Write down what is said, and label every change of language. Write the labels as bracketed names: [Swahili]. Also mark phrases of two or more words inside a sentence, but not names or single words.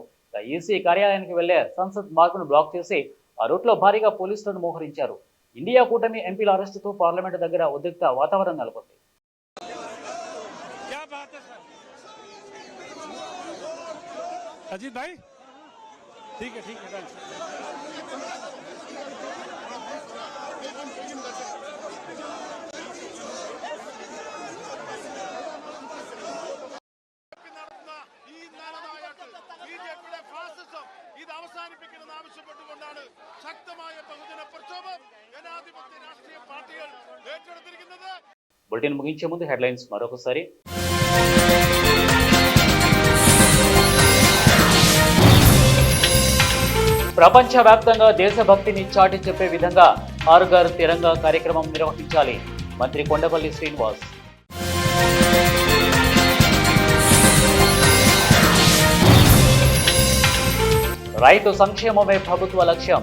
[Telugu] ఈసీ కార్యాలయానికి వెళ్లే సంసద్ మార్గును బ్లాక్ చేసి ఆ రూట్లో భారీగా పోలీసులను మోహరించారు. ఇండియా కూటమి ఎంపీల అరెస్టుతో పార్లమెంటు దగ్గర ఉద్రిక్త వాతావరణం నెలకొంది. [Hindi] अजीत भाई ठीक है [Malayalam] ഇത് അവസാനിപ്പിക്കണമെന്ന് ആവശ്യപ്പെട്ടുകൊണ്ടാണ് ശക്തമായ ബഹുജന പ്രക്ഷോഭം ജനാധിപത്യ രാഷ്ട്രീയ പാർട്ടികൾ ഏറ്റെടുത്തിരിക്കുന്നത്. [Telugu] బులెటిన్ ముగించే ముందు హెడ్లైన్స్ మరొకసారి. ప్రపంచవ్యాప్తంగా దేశభక్తిని చాటి చెప్పే విధంగా హర్ ఘర్ తిరంగా కార్యక్రమం నిర్వహించాలి. మంత్రి కొండపల్లి శ్రీనివాస్. రైతు సంక్షేమమే ప్రభుత్వ లక్ష్యం.